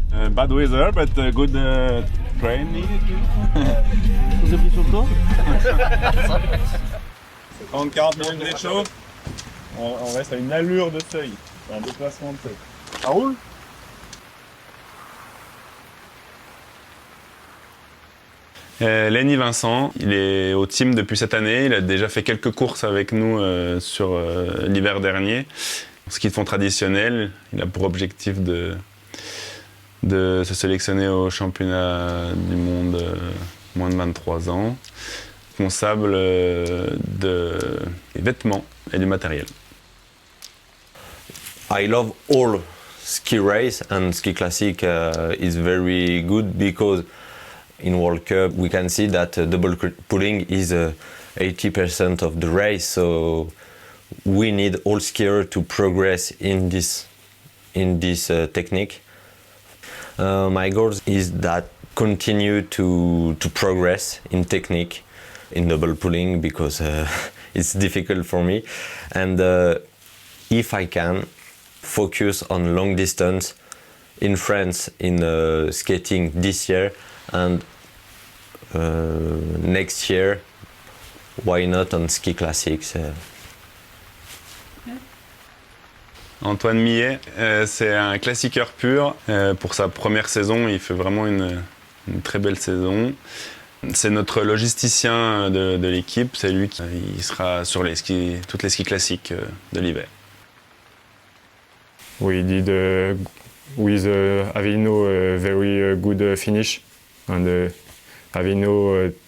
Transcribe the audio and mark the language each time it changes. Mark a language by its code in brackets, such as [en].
[en] Bad weather, but good training. [fr] Vous avez pris sur le tour 30-40 minutes d'échauffe, on reste à une allure de seuil, un déplacement de seuil. Ça roule? Lenny Vincent, il est au team depuis cette année, il a déjà fait quelques courses avec nous sur l'hiver dernier. En ski de fond traditionnel, il a pour objectif de se sélectionner au championnat du monde moins de 23 ans, responsable des vêtements et du matériel. [en] I love all ski race, and ski classic is very good because in World Cup we can see that double pulling is 80% of the race, so we need all skiers to progress in this technique. My goal is that continue to progress in technique in double pulling because it's difficult for me, and if I can focus on long distance in France in skating this year, and next year why not on ski classics. [fr] Antoine Millet, c'est un classiqueur pur. Pour sa première saison, il fait vraiment une très belle saison. C'est notre logisticien de l'équipe, c'est lui qui sera sur toutes les skis classiques de l'hiver. [en] we did with Avino a very good finish, and Avino